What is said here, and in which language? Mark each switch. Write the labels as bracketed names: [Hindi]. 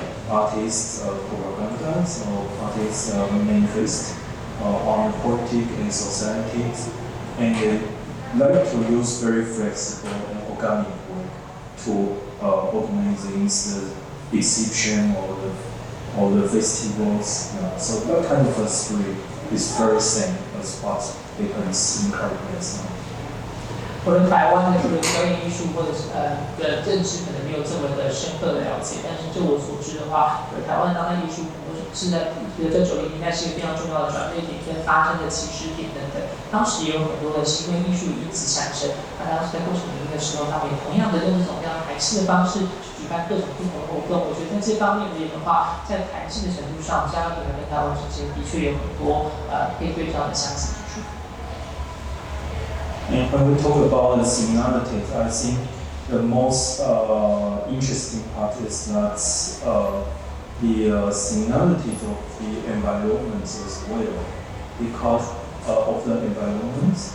[English] artists' propaganda, or artists' manifest on politics and society, and they like to use very flexible and organic work to organizing the exhibition or the festivals. So that kind of a spirit is very same as what happens in Caribbean now. [Chinese] 我对台湾的这个表演艺术或者是的认知可能没有这么的深刻的了解，但是就我所知的话，台湾当代艺术是在90年代是一个非常重要的转捩点跟发生的起始点等等。当时也有很多的行为艺术因此产生。那当时在过程里面的时候，他们也同样的用这种非常台式的方式去举办各种不同的活动。我觉得在这方面而言的话，在台式的程度上，加勒比海跟台湾之间的确有很多可以对照的相似之处。 [English] And when we talk about the similarities, I think the most interesting part is that the similarities of the environment as well, because of the environment.